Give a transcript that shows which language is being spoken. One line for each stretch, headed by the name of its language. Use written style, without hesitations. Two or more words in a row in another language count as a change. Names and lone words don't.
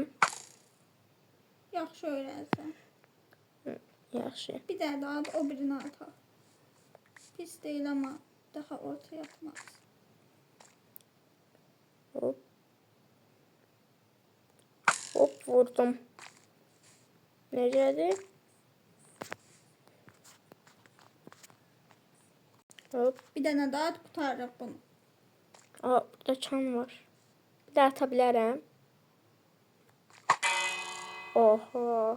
Azerbaijani: Yaxşı öyrənsən. Yaxşı. Bir daha da at, o birini at.
Turkish: Pis değil ama daha ortaya atmaz.
Azerbaijani: Hop. Hop vurdum. Necədir? Hop. Bir dənə daha at, qutarırıq bunu. Burada çan var. Bir də ata bilərəm. Oho.